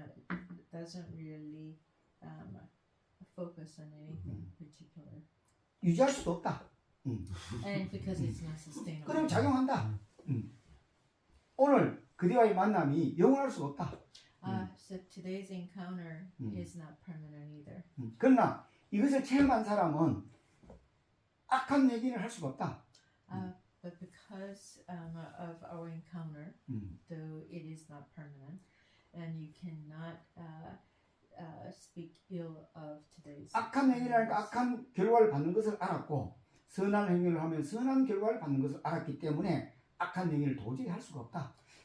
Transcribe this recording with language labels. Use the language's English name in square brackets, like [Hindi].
[English] It doesn't really focus on anything particular. [Korean] 유지할 수도 없다. [English] And because it's not sustainable. [Korean] 그럼 작용한다. 오늘 그대와의 만남이 영원할 수가 없다. [English] So today's encounter is not permanent either. [Korean] 그러나 이것을 체험한 사람은 악한 얘기를 할 수가 없다. [English] But because of our encounter, though it is not permanent, and you cannot speak ill of today's. [Korean] 악한 행위를 하니까 악한 결과를 받는 것을 알았고 선한 행위를 하면 선한 결과를 받는 것을 알았기 때문에 악한 행위를 도저히 할 수가 없다.